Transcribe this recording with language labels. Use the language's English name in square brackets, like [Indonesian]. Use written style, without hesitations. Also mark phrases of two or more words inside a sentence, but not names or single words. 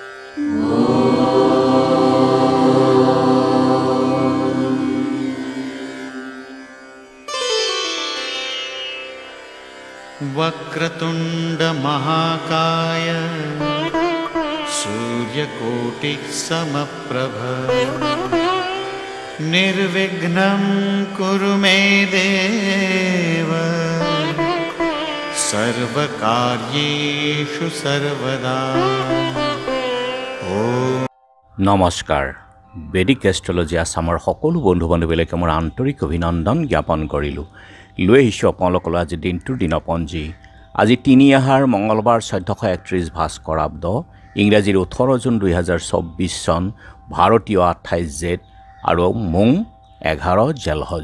[Sanskrit] वक्रतुंड महाकाय सूर्यकोटि समप्रभ निर्विघ्नं कुरु मे देव सर्वकार्येषु सर्वदा। नमस्कार। [Assamese] বেদিক এষ্ট্ৰলজি আসামৰ সকলো বন্ধু বান্ধৱীলৈকে মোৰ আন্তৰিক অভিনন্দন জ্ঞাপন কৰিলোঁ। লৈ আহিছোঁ আপোনালোকলৈ আজি দিনটোৰ দিনপঞ্জী। আজি ৩ আহাৰ মঙলবাৰ ১৪৩১ ভাস্কৰাব্দ, ইংৰাজীৰ ১৮ জুন ২০২৪ চন, ভাৰতীয় ২৮ জেঠ আৰু মোং ১১ জেলহজ।